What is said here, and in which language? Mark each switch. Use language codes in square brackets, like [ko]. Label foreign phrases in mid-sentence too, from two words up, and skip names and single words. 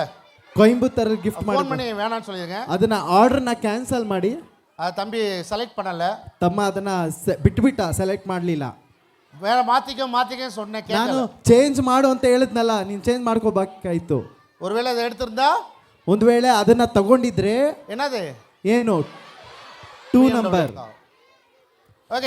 [kn] ಕೊಯಂಬತ್ತೂರ್ ಗಿಫ್ಟ್ ಮಾಡಿ [ta] ಫೋನ್ பண்ணி வேணாம்னு சொல்லிருங்க. [kn] ಅದನ್ನ ಆರ್ಡರ್ನ ಕ್ಯಾನ್ಸಲ್ ಮಾಡಿ [ta] தம்பி செலக்ட் பண்ணல. [kn] ತಮ್ಮ ಅದನ್ನ ಬಿಟ್ಬಿಟ್ಟ. ಸೆಲೆಕ್ಟ್ ಮಾಡಲಿಲ್ಲ. [ta] வேற மாத்திக்க சொன்னேன். [kn] ನಾನು ಚೇಂಜ್ ಮಾಡು ಅಂತ ಹೇಳಿದ್ನಲ್ಲ ನೀನು ಚೇಂಜ್ ಮಾಡ್ಕೋಬೇಕಾಯ್ತು. [ta] ஒருவேளை அதை எடுத்திருந்தா [kn] ಒಂದು ವೇಳೆ ಅದನ್ನ ತಗೊಂಡಿದ್ರೆ [ta] என்னது [kn] ಏನು 2 ನಂಬರ್. [ta] ஓகே.